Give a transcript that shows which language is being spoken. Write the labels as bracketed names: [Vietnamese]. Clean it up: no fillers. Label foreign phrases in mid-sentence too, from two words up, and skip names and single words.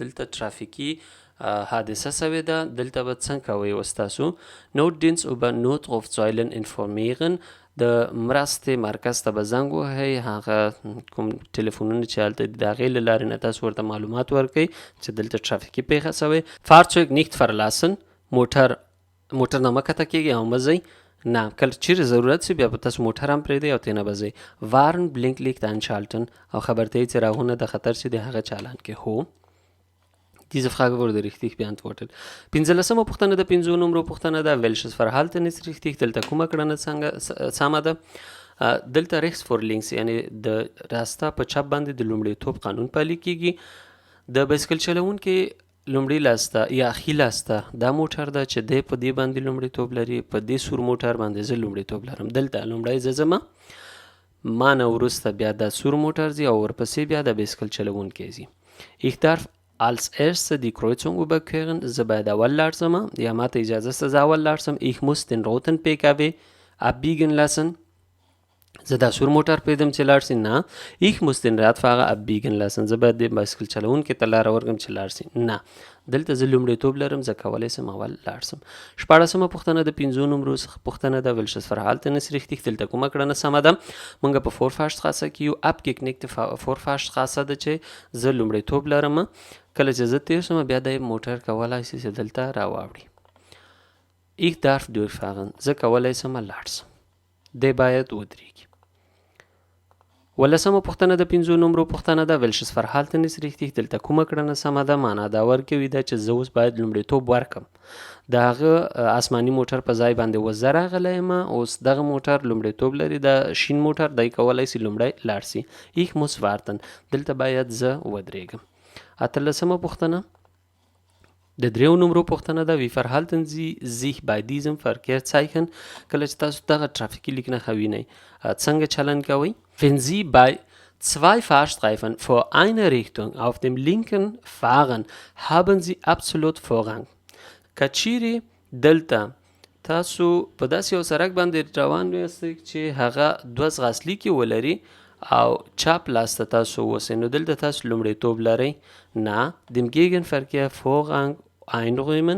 [Pashto] دلته ټرافیکي حادثه سوې ده دلته به څنګه کوئ اوس تاسو [German] Notdienst über Notrufsäulen informieren [Pashto] د مرستې مرکز ته به زنګ وهئ هغه کوم ټلیفونونه چې هلته دي د هغې له لارې نه تاسو ورته معلومات ورکئ چې دلته ټرافیکي پیښه سوې [German] Fahrzeug nicht verlassen [Pashto] موټر نه مه کښته کیږئ او مه ځئ نه کله چیرې ضرورت سي بیا به تاسو موټر هم پرېږدئ او ترې نه به ځئ [German] Warnblinklicht einschalten [Pashto] او خبرتیایي څراغونه د خطر چې دی هغه چالان کړئ هو [German] Diese Frage wurde richtig beantwortet. [Pashto] پنځلسمه پوښتنه د پنځو نمرو پوښتنه ده [German] welches Verhalten ist richtig [Pashto] دلته کومه کړنه څنګه سمه ده دلته [German] rechts vor links [Pashto] یعنی د راسته په چپ باندې د لومړیتوب قانون پلي کیږي د بایسکل چلونکي لومړي لاسته یا ښي لاسته دا موټر ده چې دی په دې باندې لومړیتوب لري، په دې سور موټر باندې زه لومړیتوب لرم. دلته لومړی زه ځمه، ما نه وروسته بیا دا سور موټر ځي او ورپسې بیا د بایسکل چلوونکی ځي. [German] Ich darf als erste die Kreuzung überqueren. [Pashto] زه باید اول لاړ شم، یا ماته اجازه شته زه اول لاړ شم. [German] Ich muss den roten PKW abbiegen lassen. [Pashto] زه دا سور موټر پرېږدم چې لاړ شي؟ نه. [German] Ich muss den Radfahrer abbiegen lassen. [Pashto] زه باید د بایسکل چلوونکي ته لاره ورکړم چې لاړ شي؟ نه. دلته زه لومړیتوب لرم، زه کولی شم اول لاړ شم. 14مه پوښتنه د 5 نمرو څخه پوښتنه ده. [German] welches Verhalten ist richtig؟ [Pashto] دلته کومه کړنه سمه ده؟ موږ په Vorfahrstraße کې یو [German] abgeknickte Vorfahrstraße [Pashto] ده چې زه لومړیتوب لرم. کله چې زه تیر شم بیا د موټر کولی شي چې دلته راواوړي. [German] Ich darf durchfahren. [Pashto] زه کولی شم لاړ شم. دی باید ودرېږي. 18مه پوښتنه د 5 نمرو پوښتنه ده. [German] welches Verhalten ist richtig؟ [Pashto] دلته کومه کړنه سمه ده؟ معنا دا ورکوي ده چې زه اوس باید لومړیتوب ورکم. د هغه آسماني موټر په ځای باندې اوس زه راغلی یم، اوس دغه موټر لومړیتوب لري، د شین موټر دی کولی شي لومړی لاړ شي. [German] Ich muss warten. [Pashto] دلته باید زه ودرېږم. 18مه پوښتنه د 3 نمرو پوښتنه ده. [German] wie verhalten Sie sich bei diesem Verkehrszeichen؟ [Pashto] کله چې تاسو دغه ترافیکي لیکنه وینئ څنګه چلند کوئ؟ [German] wenn Sie bei 2 Fahrstreifen vor einer Richtung auf dem linken fahren, haben Sie absolut Vorrang. [Pashto] که چیرې دلته تاسو په داسې یو سړک باندې روان یاستئ چې هغه 2 ځغاستلیکې ولري او چپ لاس ته تاسو اوسئ، نو دلته تاسو لومړیتوب لرئ؟ نه. [German] dem Gegenverkehr Vorrang einräumen.